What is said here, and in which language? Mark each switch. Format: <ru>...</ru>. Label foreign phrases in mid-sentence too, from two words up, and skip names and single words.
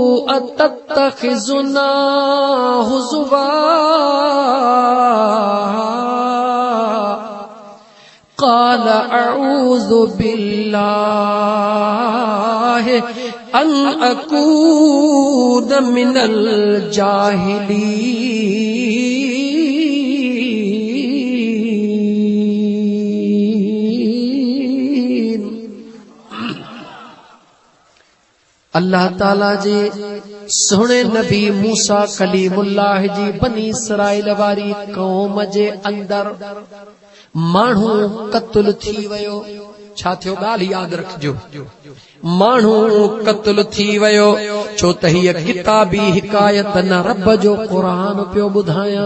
<ar>أتتخذنا هزوا قال أعوذ بالله أن أكون من الجاهلين.</ar> <sd>अल्लाह ताला जे सोने नबी मूसा कलीमुल्लाह जी बनी इसराइल वारी कौम जे अंदर माण्हू क़त्ल थी वियो। छा थियो ॻाल्हि यादि रखिजो, माण्हू क़त्ल थी वियो छो त हीअ किताबी हिकायत न रब जो क़ुरान पियो ॿुधायां।</sd>